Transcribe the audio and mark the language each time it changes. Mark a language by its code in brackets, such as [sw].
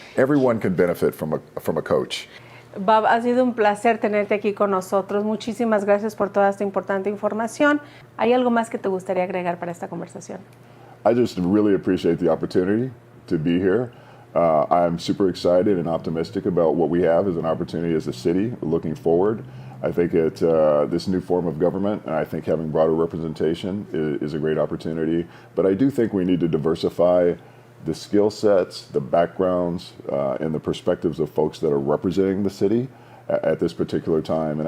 [en] Everyone can benefit from a coach. [es] Bob, ha sido un placer tenerte aquí con nosotros. Muchísimas gracias por toda esta importante información. ¿Hay algo más que te gustaría agregar para esta conversación? [en] I just really appreciate the opportunity to be here. I'm super excited and optimistic about what we have as an opportunity as a city looking forward. I think this new form of government, and I think having broader representation is a great opportunity. But I do think we need to diversify the skill sets, the backgrounds, and the perspectives of folks that are representing the city at this particular time.